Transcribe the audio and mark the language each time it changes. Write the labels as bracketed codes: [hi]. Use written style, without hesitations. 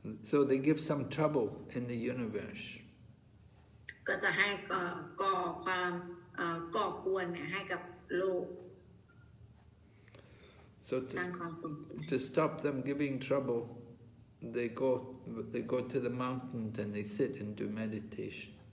[en] So they give some trouble in the universe. [th] ก็จะให้ก่อความก่อกวนเนี่ยให้กับโลก [en] So to stop them giving trouble, they go to the mountains and they sit and do meditation.